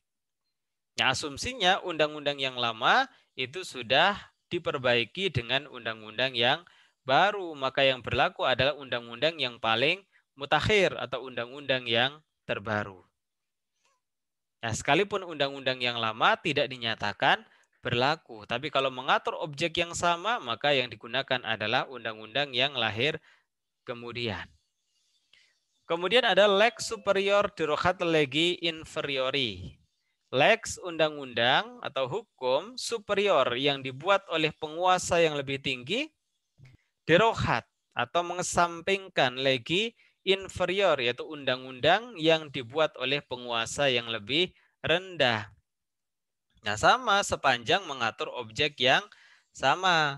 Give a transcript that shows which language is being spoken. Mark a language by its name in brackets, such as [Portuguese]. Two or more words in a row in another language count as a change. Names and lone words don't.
[Indonesian] Nah, asumsinya undang-undang yang lama itu sudah diperbaiki dengan undang-undang yang baru, maka yang berlaku adalah undang-undang yang paling mutakhir atau undang-undang yang terbaru. Nah, sekalipun undang-undang yang lama tidak dinyatakan berlaku, tapi kalau mengatur objek yang sama, maka yang digunakan adalah undang-undang yang lahir kemudian. Kemudian ada [Latin] lex superior derogat legi inferiori. [Indonesian] Lex undang-undang atau hukum superior yang dibuat oleh penguasa yang lebih tinggi, derogat atau mengesampingkan [Latin] legi inferior, [Indonesian] yaitu undang-undang yang dibuat oleh penguasa yang lebih rendah. Nah, sama sepanjang mengatur objek yang sama.